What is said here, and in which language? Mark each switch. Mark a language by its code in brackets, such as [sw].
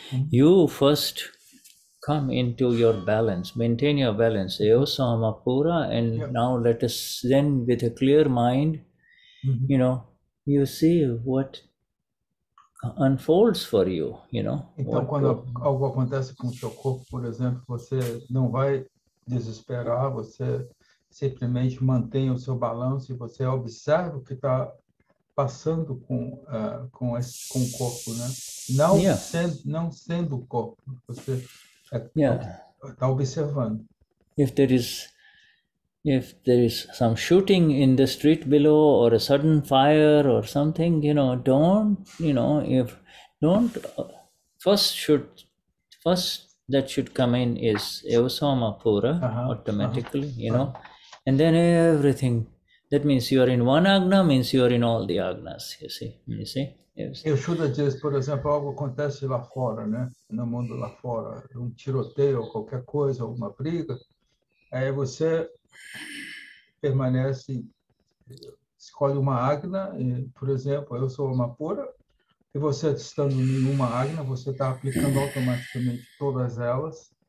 [en] You first come into your balance, maintain your balance. Yojna pura, and now let us then, with a clear mind, you see what unfolds for you, [pt] Então, quando algo acontece com o seu corpo, por exemplo, você não vai desesperar, você simplesmente mantém o seu balanço e você observa o que está passando com o corpo, né? Não sendo o corpo, você está observando. [en] If there is some shooting in the street below, or a sudden fire or something, first that should come in is Yojna pura automatically, and then everything. That means you are in one agna, means you are in all the agnas, you see. Yes. [pt] O Shuddha diz, por exemplo, algo acontece lá fora, né? No mundo lá fora, um tiroteio ou qualquer coisa, alguma briga, aí você permanece, escolhe uma agna, por exemplo, eu sou uma pura, e você estando em uma agna, você está aplicando automaticamente todas elas.